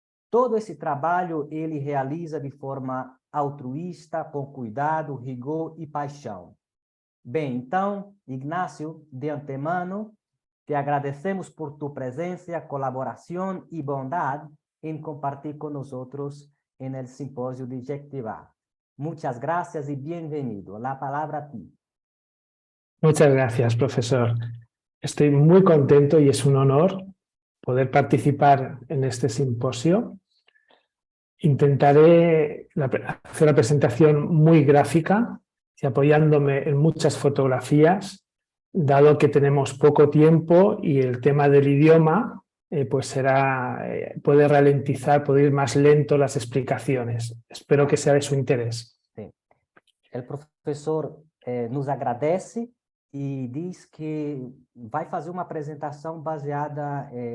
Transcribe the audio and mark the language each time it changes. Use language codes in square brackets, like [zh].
[pt] Todo esse trabalho ele realiza de forma altruísta, com cuidado, rigor e paixão. Bem, então, Ignácio, de antemano, te agradecemos por tu presença, colaboração e bondade em compartilhar com nós en el simposio de Jectivar. [es] Muchas gracias y bienvenido. La palabra a ti. Muchas gracias, profesor. Estoy muy contento y es un honor poder participar en este simposio. Intentaré hacer una presentación muy gráfica y apoyándome en muchas fotografías, dado que tenemos poco tiempo y el tema del idioma pues puede ralentizar, puede ir más lento las explicaciones. Espero que sea de su interés. Sí. [pt] El professor nos agradece e diz que vai fazer uma apresentação baseada